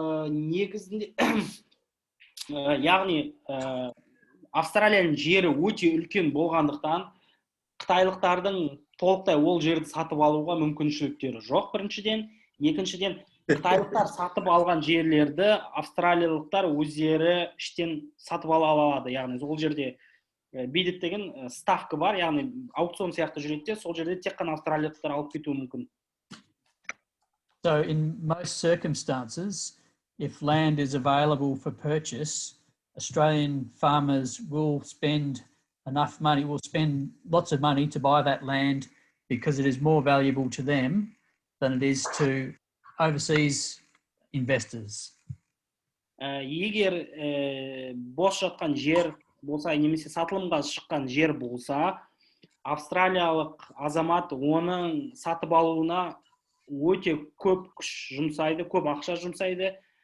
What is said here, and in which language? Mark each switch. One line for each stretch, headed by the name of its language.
Kazakh: Негізінде, яғни Австралияның жері өте үлкен болғандықтан, қытайлықтардың толықтай ол жерді сатып алуға мүмкіншіліктері жоқ, біріншіден. Екіншіден, қытайлықтар сатып алған жерлерді австралиялықтар өздері іштен сатып ала алады. Яғни ол жерде бидет деген ставка бар, яғни аукцион сияқты жүреді, сол жерде тек қана австралиялықтар алып кетуі мүмкін.
English: So in most circumstances, if land is available for purchase, Australian farmers will spend lots of money to buy that land because it is more valuable to them than it is to overseas investors.
Kazakh: Егер бос жатқан жер болса, немесе сатылымға шыққан жер болса, австралиялық азамат оның сатып алуына өте көп күш жұмсайды, көп ақша жұмсайды.